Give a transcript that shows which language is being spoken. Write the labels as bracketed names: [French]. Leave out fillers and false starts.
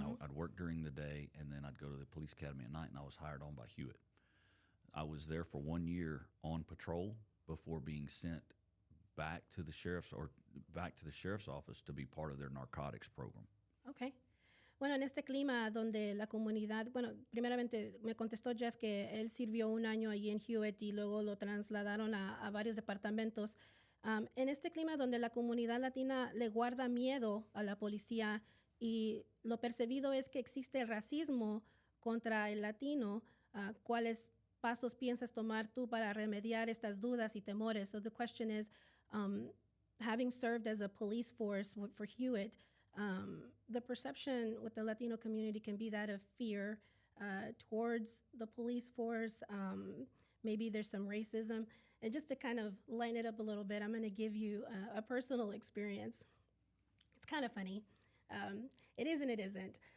[English] I'd work during the day, and then I'd go to the police academy at night, and I was hired on by Hewitt. I was there for 1 year on patrol before being sent back to the sheriff's office to be part of their narcotics program. Okay. [Spanish] Bueno, en este clima donde la comunidad, bueno, primeramente me contestó Jeff que él sirvió 1 año allí en Hewitt y luego lo trasladaron a varios departamentos. En este clima donde la comunidad latina le guarda miedo a la policía y lo percibido es que existe racismo contra el latino, ¿cuáles pasos piensas tomar tú para remediar estas dudas y temores? [English] So the question is, having served as a police force for Hewitt, the perception with the Latino community can be that of fear, towards the police force. Maybe there's some racism. And just to kind of line it up a little bit, I'm going to give you a personal experience. It's kind of funny. It is and it isn't.